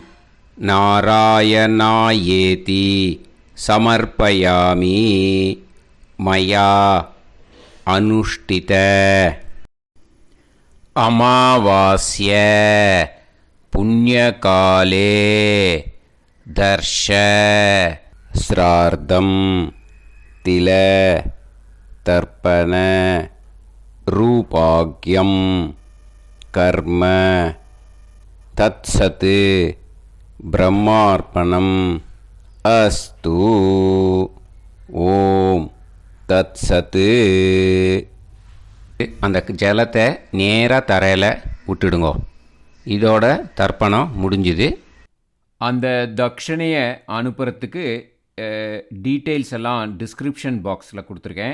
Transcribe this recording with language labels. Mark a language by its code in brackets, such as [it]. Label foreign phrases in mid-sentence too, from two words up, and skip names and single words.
[sa] नारायणायेति समर्पयामि मया अनुष्ठित अमावास्य पुण्यकाले दर्श श्रार्धं तिल तर्पण रूपाग्यं कर्म तत्सत् ब्रह्मार्पणम् अस्तु. ओम् तत्सत्. [ta] அந்த ஜலத்தை நேராக தரையில் விட்டுடுங்க. இதோட தர்ப்பணம் முடிஞ்சுது. அந்த தட்சணையை அனுப்புறதுக்கு டீட்டெயில்ஸ் எல்லாம் டிஸ்கிரிப்ஷன் பாக்ஸில் கொடுத்துருக்கேன்.